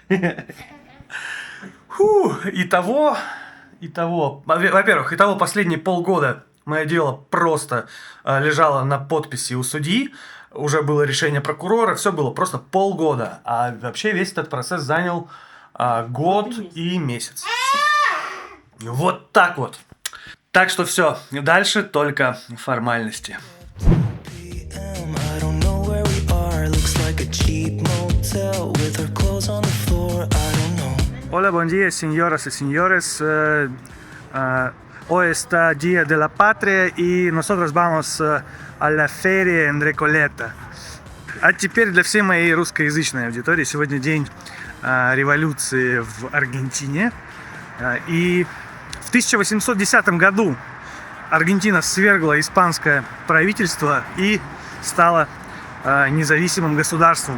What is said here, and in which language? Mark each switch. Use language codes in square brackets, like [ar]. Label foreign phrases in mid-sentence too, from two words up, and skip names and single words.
[ru] Итого, во-первых, последние полгода мое дело просто лежало на подписи у судьи. Уже было решение прокурора, все было просто полгода. А вообще весь этот процесс занял год и месяц. Вот так вот. Так что все, дальше только формальности. [es] Hola, buen día, señoras y señores. Hoy está Día de la Patria y nosotros vamos a la feria en Recoleta. [ru] А теперь для всей моей русскоязычной аудитории сегодня день революции в Аргентине. И в 1810 году Аргентина свергла испанское правительство и стала независимым государством.